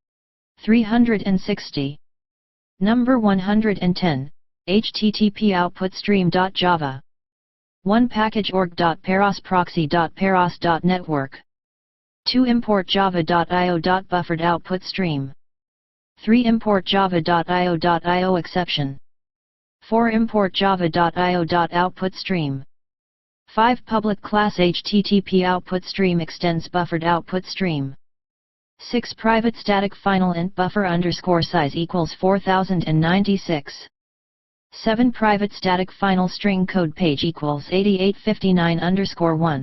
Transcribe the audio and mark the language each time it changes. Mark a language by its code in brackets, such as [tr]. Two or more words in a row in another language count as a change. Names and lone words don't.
[en] 360. Number 110, HTTP output stream.java. 1 package org.paros proxy.paros.network. 2 import java.io.buffered output stream. 3 import java.io.io exception. 4 import java.io.output stream. 5 public class HTTP output stream extends buffered output stream. 6 private static final int buffer underscore size equals 4096. 7 private static final string code page equals 8859 underscore 1.